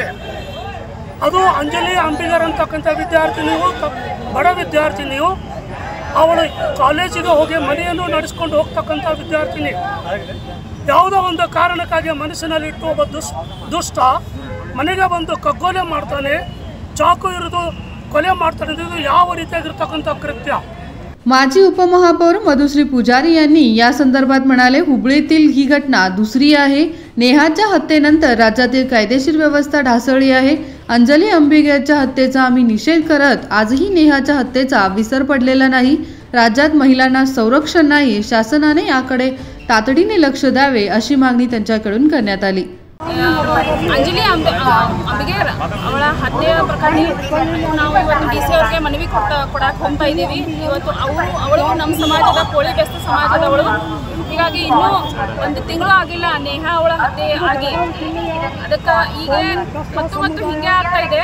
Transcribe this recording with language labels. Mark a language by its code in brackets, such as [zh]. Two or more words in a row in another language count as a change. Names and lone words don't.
[kn] ಅದು ಅಂಜಲಿ ಅಂಬಿಗರ್ ಅಂತಕ್ಕಂಥ ವಿದ್ಯಾರ್ಥಿನಿಯು ಬಡ ವಿದ್ಯಾರ್ಥಿನಿಯು, ಅವಳು ಕಾಲೇಜಿಗೆ ಹೋಗಿ ಮನೆಯನ್ನು ನಡೆಸ್ಕೊಂಡು ಹೋಗ್ತಕ್ಕಂಥ ವಿದ್ಯಾರ್ಥಿನಿ। ಯಾವುದೋ ಒಂದು ಕಾರಣಕ್ಕಾಗಿ ಮನಸ್ಸಿನಲ್ಲಿಟ್ಟು ಒಬ್ಬ ದುಷ್ಟ ಮನೆಗೆ ಬಂದು ಕಗ್ಗೊಲೆ ಮಾಡ್ತಾನೆ, ಚಾಕು ಇರಿದು ಕೊಲೆ ಮಾಡ್ತಾನೆ। ಇದು ಯಾವ ರೀತಿಯಾಗಿರ್ತಕ್ಕಂಥ ಕೃತ್ಯ। [mr] माजी उपमहापौर मधुश्री पुजारी यांनी या संदर्भात म्हणाले, हुबळीतील ही घटना दुसरी आहे। नेहाच्या हत्येनंतर राज्यातील कायदेशीर व्यवस्था ढासळली आहे। अंजली अंबिगरच्या हत्येचा आम्ही निषेध करत आजही नेहाच्या हत्येचा विसर पडलेला नाही। राज्यात महिलांना संरक्षण नाही, शासनाने याकडे तातडीने लक्ष द्यावे अशी मागणी त्यांच्याकडून करण्यात आली। [kn] अंजली अंबिगेर ಅವಳ ಹತ್ಯೆ ಪ್ರಕರಣ ನಾವು ಇವತ್ತು ಡಿಸಿ ಅವರಿಗೆ ಮನವಿ ಕೊಡಕ್ಕೆ ಹೋಗ್ತಾ ಇದ್ದೀವಿ। ಇವತ್ತು ಅವಳು ನಮ್ಮ ಸಮಾಜದ ಕೋಳಿ ಬೆಸ್ತ ಸಮಾಜದವಳು। ಹೀಗಾಗಿ ಇನ್ನೂ ಒಂದು ತಿಂಗಳು ಆಗಿಲ್ಲ ನೇಹಾ ಅವಳ ಹತ್ಯೆ ಆಗಿ, ಅದಕ್ಕೆ ಈಗ ಮತ್ತು ಹಿಂಗೆ ಆಗ್ತಾ ಇದೆ।